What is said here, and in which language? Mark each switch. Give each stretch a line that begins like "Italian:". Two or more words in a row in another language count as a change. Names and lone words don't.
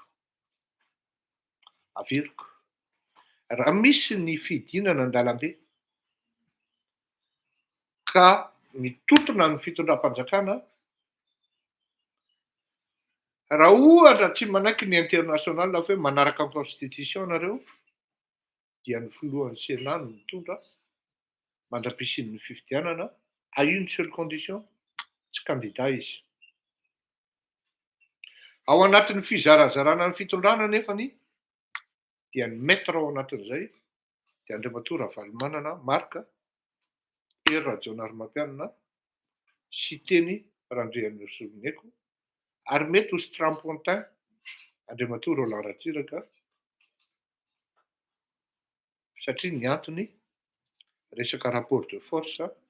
Malagasy: Averiko, raha misy ny fidinana an-dalambe ka mitotona ny fitondram-panjakana, raha ohatra tsy manaiky ny international fa hoe manaraka ny constitution nareo, dia ny filohan'ny Sénat no mitondra mandra-pisian'ny fifidianana
French: à une seule condition,
Malagasy: tsy candidat izy. Ao anatin'ny fizarazarana ny fitondrana nefany dia ny maître ao anatin'izay dia Andriamatoa Ravalomanana Marc Hery Rajaonarimampianina Siteny Randrenasolo Miaiko, ary mety ho Strapontin Andriamatoa Roland Ratsiraka satria ny antony resaka
French: rapport de force